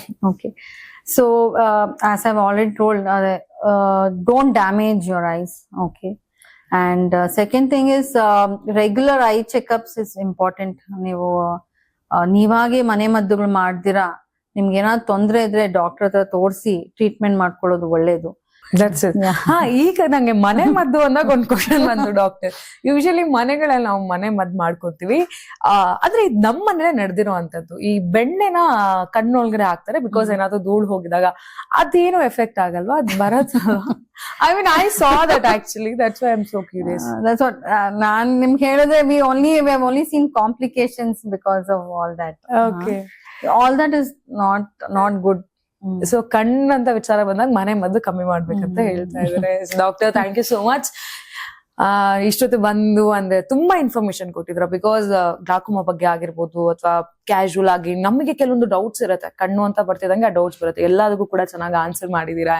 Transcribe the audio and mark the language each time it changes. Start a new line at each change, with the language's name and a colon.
English: Okay, so as I've already told, don't damage your eyes. Okay. And second thing is regular eye checkups is important.
Kannada: ನೀವು ನೀವಾಗೆ ಮನೆ ಮದ್ದುಗಳು ಮಾಡ್ದಿರಾ, ನಿಮ್ಗೆ ಏನಾದ್ರು ತೊಂದ್ರೆ ಇದ್ರೆ doctor ಹತ್ರ ತೋರಿಸಿ ಟ್ರೀಟ್ಮೆಂಟ್ ಮಾಡ್ಕೊಳ್ಳೋದು ಒಳ್ಳೇದು. ಈಗ ನಂಗೆ ಮನೆ ಮದ್ದು ಅಂದಾಗ ಒಂದ್ ಕ್ವಶನ್ ಬಂತು ಡಾಕ್ಟರ್. ಯೂಶಲಿ ಮನೆಗಳಲ್ಲಿ ನಾವು ಮನೆ ಮದ್ದು ಮಾಡ್ಕೊತೀವಿ, ಆದ್ರೆ ಇದು ನಮ್ಮ ಮನೇಲೆ ನಡೆದಿರೋ ಅಂತದ್ದು. ಈ ಬೆಣ್ಣೆನ ಕಣ್ಣೊಳಗಡೆ ಹಾಕ್ತಾರೆ, ಬಿಕಾಸ್ ಏನಾದ್ರು ಧೂಳು ಹೋಗಿದಾಗ ಅದೇನು ಎಫೆಕ್ಟ್ ಆಗಲ್ವಾ? ಅದ್ ಬರತ್ತಲ್ವಾ?
English: I mean, I saw that actually. That's why I'm so curious. That's what
Kannada: ನಾನ್ ನಿಮ್ಗೆ ಹೇಳಿದ್ರೆ
English: we have only seen complications because of all that. Okay. All that is not good.
Kannada: So ಕಣ್ಣಂತ ವಿಚಾರ ಬಂದಾಗ ಮನೆ ಮದ್ದು ಕಮ್ಮಿ ಮಾಡ್ಬೇಕಂತ ಹೇಳ್ತಾ ಇದಾರೆ. Doctor,
English: Thank you so much.
Kannada: ಇಷ್ಟೊತ್ತು ಬಂದು ಅಂದ್ರೆ ತುಂಬಾ ಇನ್ಫಾರ್ಮೇಶನ್ ಕೊಟ್ಟಿದ್ರ. ಬಿಕಾಸ್ ಗ್ಲಾಕೋಮಾ ಬಗ್ಗೆ ಆಗಿರ್ಬೋದು, ಅಥವಾ ಕ್ಯಾಶುವಲ್ ಆಗಿ ನಮಗೆ ಕೆಲವೊಂದು ಡೌಟ್ಸ್ ಇರುತ್ತೆ, ಕಣ್ಣು ಅಂತ ಬರ್ತಿದಂಗೆ ಆ ಡೌಟ್ಸ್ ಬರುತ್ತೆ, ಎಲ್ಲದಕ್ಕೂ ಕೂಡ ಚೆನ್ನಾಗಿ ಆನ್ಸರ್ ಮಾಡಿದೀರಾ.